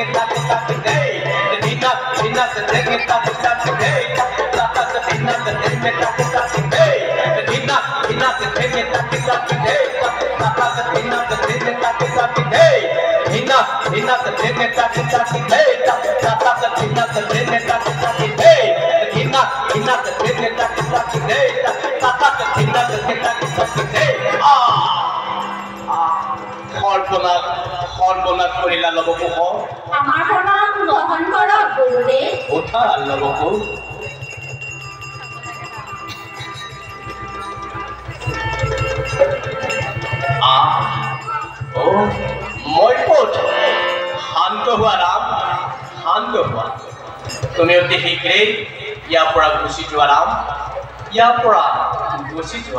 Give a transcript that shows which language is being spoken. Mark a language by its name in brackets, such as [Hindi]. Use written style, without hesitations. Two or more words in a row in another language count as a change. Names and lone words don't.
[Assamese] taki taki hey hinna hinni taki taki hey tata hinna hinni taki taki hey hinna hinni taki taki hey tata hinna hinni taki taki hey hinna hinni taki taki hey tata hinna hinni taki taki hey hinna hinni taki taki hey tata hinna hinni taki taki hey সর্বনাশ করিলা লবকুশ আমাৰ প্ৰণাম গ্ৰহণ কৰক গুৰুদেৱ উঠা লবকুশ মই ক'ত শান্ত হোৱা ৰাম শান্ত হোৱা তুমি অতি শীঘ্ৰেই ইয়াৰ পৰা গুচি যোৱা ৰাম ইয়াৰ পৰা গুচি যোৱা